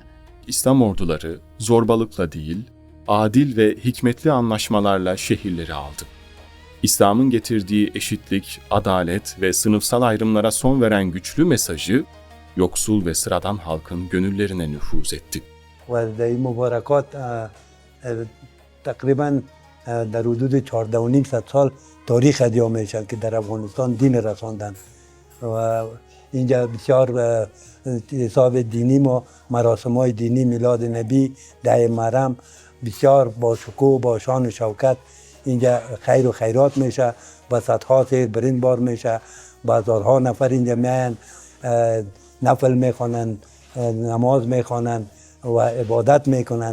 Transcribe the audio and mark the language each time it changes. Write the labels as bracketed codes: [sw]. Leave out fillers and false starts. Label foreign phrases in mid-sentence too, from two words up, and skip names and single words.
[tr] İslam orduları zorbalıkla değil, adil ve hikmetli anlaşmalarla şehirleri aldı. İslam'ın getirdiği eşitlik, adalet ve sınıfsal ayrımlara son veren güçlü mesajı, yoksul ve sıradan halkın gönüllerine nüfuz etti. [fa] و در این مبارکات تقریبا در حدود 14.5 سال تاریخ ادیا میشن که در افغانستان دین رساندن و اینجا بسیار حساب دینی ما مراسم‌های دینی میلاد نبی 10 محرم بسیار با شکوه با شان و شوکت اینجا خیر و خیرات میشه و صدها سیر برین بار میشه بازارها نفر اینجا میان نفل میخوانن نماز میخوانن و عبادت میکنن.